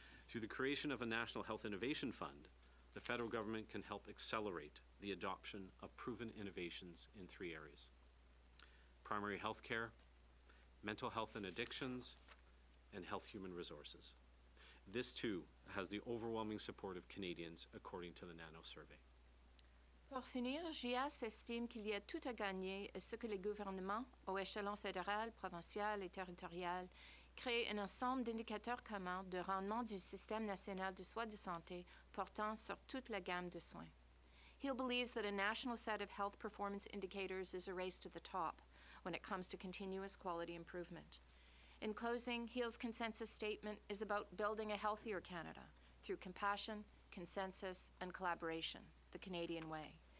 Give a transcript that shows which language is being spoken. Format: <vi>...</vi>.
<en>Through the creation of a National Health Innovation Fund, the federal government can help accelerate the adoption of proven innovations in 3 areas: primary health care, mental health and addictions, and health human resources. This too has the overwhelming support of Canadians according to the NANO survey.</en> <fr>Pour finir, JAS estime qu'il y a tout à gagner à ce que les gouvernements, au échelon fédéral, provincial et territorial, créent un ensemble d'indicateurs communs de rendement du système national de soins de santé portant sur toute la gamme de soins.</fr> <en>Hill believes that a national set of health performance indicators is a race to the top when it comes to continuous quality improvement. In closing, Hill's consensus statement is about building a healthier Canada through compassion, consensus, and collaboration, the Canadian way.</en>